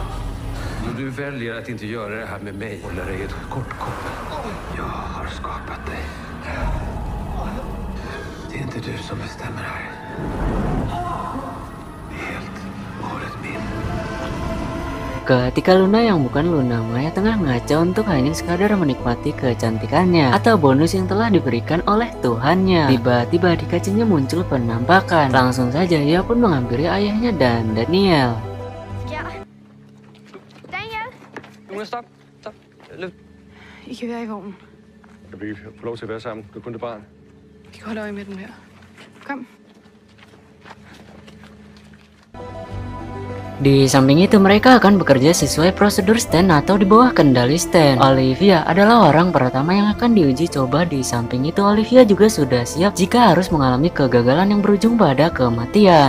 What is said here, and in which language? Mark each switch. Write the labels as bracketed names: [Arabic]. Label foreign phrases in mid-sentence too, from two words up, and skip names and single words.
[Swedish] Om du väljer att inte göra det här med mig, hålla dig ett kort koppel. Jag har skapat dig. Det är inte du som bestämmer här. Helt och hållet min. [Indonesian] Ketika Luna yang bukan Luna Maya tengah ngaca untuk hanya sekadar menikmati kecantikannya atau bonus yang telah diberikan oleh Tuhannya, tiba-tiba di kacanya muncul penampakan. Langsung saja ia pun menghampiri ayahnya dan Daniel. Daniel! Luna, stop. [Danish] I kan være i vognen. Kan vi få lov til at være sammen? Du er kun et barn. Vi kan holde øje med dem her. Kom. [Indonesian] Di samping itu mereka akan bekerja sesuai prosedur stand atau di bawah kendali stand. Olivia adalah orang pertama yang akan diuji coba. Di samping itu Olivia juga sudah siap jika harus mengalami kegagalan yang berujung pada kematian.